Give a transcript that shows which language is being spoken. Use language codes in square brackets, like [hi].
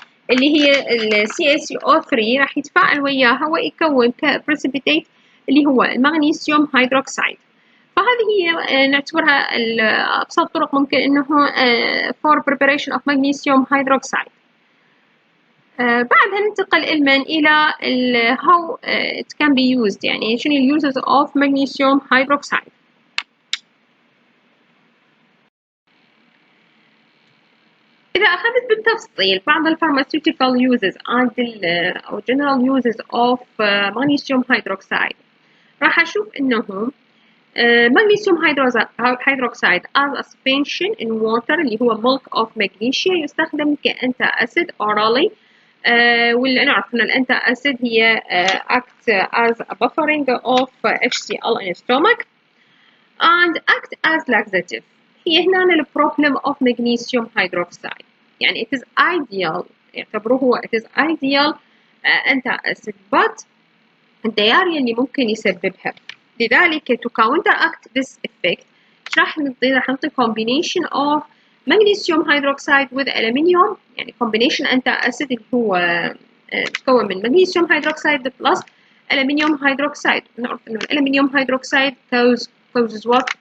[ar] اللي هي ال CaCO3 راح يتفاعل وياها ويكون كبريسيبيتيت اللي هو المغنيسيوم هيدروكسيد. فهذه هي نعتبرها أبسط طرق ممكن إنه [en] for preparation of magnesium hydroxide. [ar] بعدها ننتقل علما إلى [en] how it can be used، [ar] يعني شنو ال [en] uses of magnesium hydroxide. [ar] إذا أخذت بالتفصيل بعض ال [en] pharmaceutical uses and أو general uses of magnesium hydroxide، [ar] راح أشوف إنه [en] magnesium hydroxide as a suspension in water اللي هو milk of magnesia [ar] يستخدم كأنتا أسيد [en] orally. [ar] واللي نعرف إن الأنتا أسيد هي [en] act as a buffering of HCl in stomach and act as laxative. [ar] هي هنا ال [en] problem of magnesium hydroxide، [ar] يعني [en] it is ideal، [ar] يعتبروه it is ideal أنتا أسيد but الدياريا اللي ممكن يسببها. [en] لذلك to counteract this effect راح نعطي combination of magnesium hydroxide with aluminium، يعني combination [ar] أنتا أسيد اللي هو متكون من [en] magnesium hydroxide plus aluminium hydroxide. [ar] نعرف إنه [en] aluminium hydroxide causes what?